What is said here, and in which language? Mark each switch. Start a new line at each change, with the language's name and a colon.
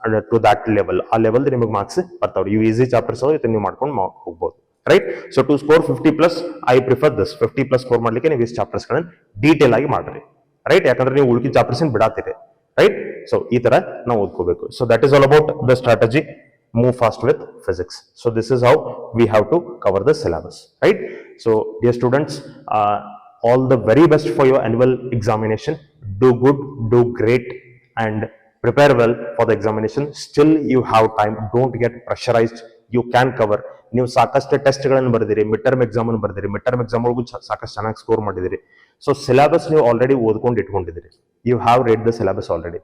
English: to that level,
Kannada: ಆ level ನಿಮಗೆ marks ಬರ್ತಾವ್ರಿ. ಇವು ಈಸಿ ಚಾಪ್ಟರ್ಸ್ ಇದನ್ನ ನೀವು ಮಾಡ್ಕೊಂಡು ಹೋಗ್ಬೋದು, right.
English: So to score 50+, I prefer this.
Kannada: 50+ score ಮಾಡ್ಲಿಕ್ಕೆ ನೀವು ಇಷ್ಟು ಚಾಪ್ಟರ್ಸ್ ಗಳನ್ನ ಡೀಟೇಲ್ ಆಗಿ ಮಾಡ್ರಿ, ರೈಟ್. ಯಾಕಂದ್ರೆ ನೀವು ಉಳ್ಕಿ ಚಾಪ್ಟರ್ಸ್ ಬಿಡಾತೀರಿ, ರೈಟ್.
English: so
Kannada: ಈ ತರ ನಾವು ಓದ್ಕೋಬೇಕು.
English: So that is all about the strategy. Move fast with physics. So this is how we have to cover the syllabus, right? So dear students, all the very best for your annual examination. Do good, do great, and prepare well for the examination. Still you have time. Don't get pressurized. You can cover.
Kannada: ನೀವು ಸಾಕಷ್ಟು ಟೆಸ್ಟ್ಗಳನ್ನು ಬರೆದಿರಿ, mid term exam ಬರೆದಿರಿ, mid term exam ಒಳಗೂ ಸಾಕಷ್ಟು ಚೆನ್ನಾಗಿ score ಮಾಡಿದಿರಿ. So syllabus ನೀವು already ಓದ್ಕೊಂಡು ಇಟ್ಕೊಂಡಿದ್ದೀರಿ.
English: You have read the syllabus already.